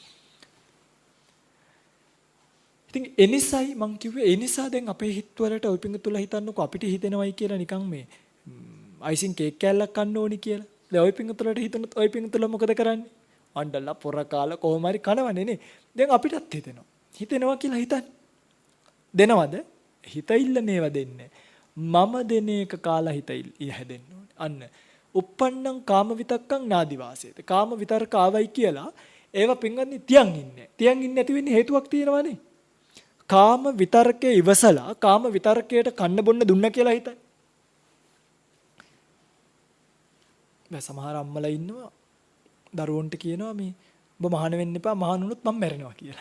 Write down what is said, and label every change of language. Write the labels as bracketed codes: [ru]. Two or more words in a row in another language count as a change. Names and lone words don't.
[si] ඉතින් එනිසයි මං කිව්වේ එනිසා දැන් අපේ හිතවලට ඔය පිටුතුල හිතන්නකෝ අපිට හිතෙනවයි කියලා නිකන් මේ අයිසින් කේක් කෑල්ලක් කන්න ඕනි කියලා. දැන් ඔය පිටුතුලට හිතනොත් ඔය පිටුතුල මොකද කරන්නේ? අඬලා පොර කාලා කොහොම හරි කනවනේ නේ. දැන් අපිටත් හිතෙනවා. හිතෙනවා කියලා හිතන්නේ. දෙනවද? හිතිල්ල නේව දෙන්නේ. මම දෙන එක කාලා හිතිල් හැදෙන්න ඕනේ. අන්න. [pi] uppannam කාම විතක්කං නාදි වාසේත. [si] කාම විතර්ක ආවයි කියලා ඒවා පින්වත්නි තියන් ඉන්නේ. තියන් ඉන්නේ නැති වෙන්නේ හේතුවක් තියෙනවානේ. කාම විතර්කයේ ඉවසලා කාම විතර්කයට කන්න බොන්න දුන්න කියලා හිතයි. දැන් සමහර අම්මලා ඉන්නවා දරුවන්ට කියනවා මේ ඔබ මහාන වෙන්න එපා මහාන වුණොත් මම මැරෙනවා කියලා.